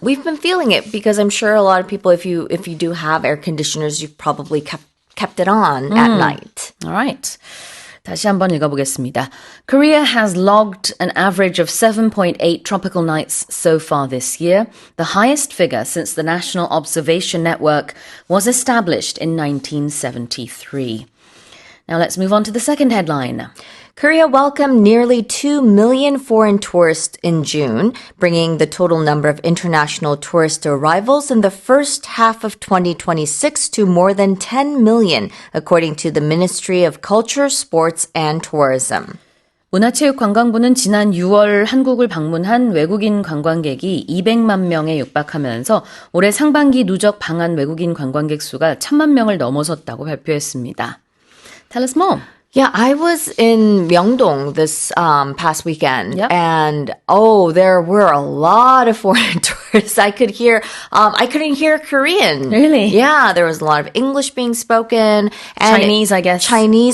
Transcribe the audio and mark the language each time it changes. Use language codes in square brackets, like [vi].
[en] We've been feeling it because I'm sure a lot of people, if you do have air conditioners, you've probably kept it on at night. All right. [ko] 다시 한번 읽어보겠습니다. [en] Korea has logged an average of 7.8 tropical nights so far this year, the highest figure since the National Observation Network was established in 1973. Now let's move on to the second headline. Korea welcomed nearly 2 million foreign tourists in June, bringing the total number of international tourist arrivals in the first half of 2026 to more than 10 million, according to the Ministry of Culture, Sports and Tourism. [ko] 문화체육관광부는 지난 6월 한국을 방문한 외국인 관광객이 200만 명에 육박하면서 올해 상반기 누적 방한 외국인 관광객 수가 1,000만 명을 넘어섰다고 발표했습니다. [en] Tell us more. Yeah, I was in Myeongdong this past weekend, Yep. and there were a lot of foreign tourists. I couldn't hear Korean. Really? Yeah, there was a lot of English being spoken, and Chinese, I guess. Chinese